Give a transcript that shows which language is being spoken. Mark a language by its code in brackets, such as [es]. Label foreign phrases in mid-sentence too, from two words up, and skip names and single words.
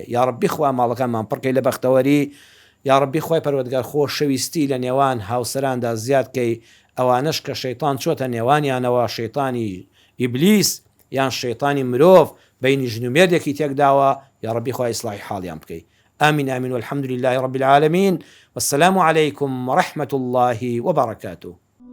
[ar] یا ڕەبی [ckb] خوا ماڵەکانمان پڕکەی لە بەختەوەری، [ar] یا ڕەبی [ckb] خوای پەروەردگار خۆشەویستی لە نێوان هاوسەراندا زیادکەی، ئەوانش کە شەیطان چۆتە نێوانیانەوە، شەیطانی ئیبلیس یان شەیطانی مرۆڤ بینی ژن و مێردێکی تێکداوە، یا ڕەبی خوای ئیسلاحی حاڵیان بکەی. [ar] آمين آمين والحمد لله رب العالمين، والسلام عليكم ورحمة الله وبركاته.